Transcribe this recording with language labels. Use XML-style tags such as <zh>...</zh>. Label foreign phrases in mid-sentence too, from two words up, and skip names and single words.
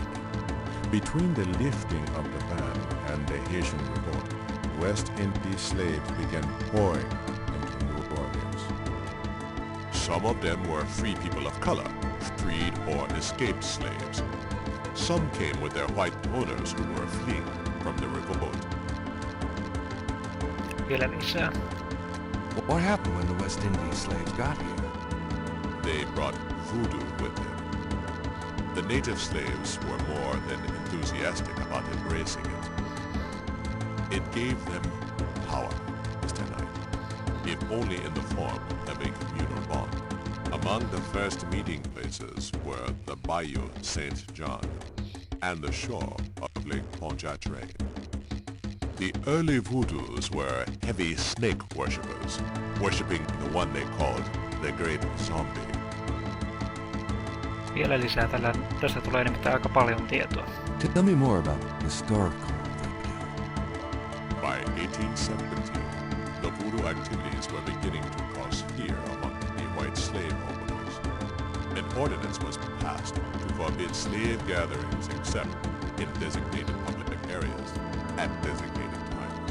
<en>Between the lifting of the ban and the Haitian revolt, West Indies slaves began pouring into New Orleans. Some of them were free people of color, freed or escaped slaves. Some came with their white owners who were fleeing from the revolt.</en> <fi>Vielä lisää.</fi> <en>What happened when the West Indies slaves got here? They brought voodoo with them. The native slaves were more than enthusiastic about embracing it. It gave them power, Mr. Knight, if only in the form of a communal bond. Among the first meeting places were the Bayou Saint John and the shore of Lake Pontchartrain. The early voodoos were heavy snake worshippers, worshipping the one they called the Great Zombie.</en> <fi>Vielä lisää tästä tulee nimittäin aika paljon tietoa.</fi> <en>Tell me more about historical voodoo. By 1817, the voodoo activities were beginning to cause fear among the white slave owners. An ordinance was passed to forbid slave gatherings except in designated public areas at designated times.</en>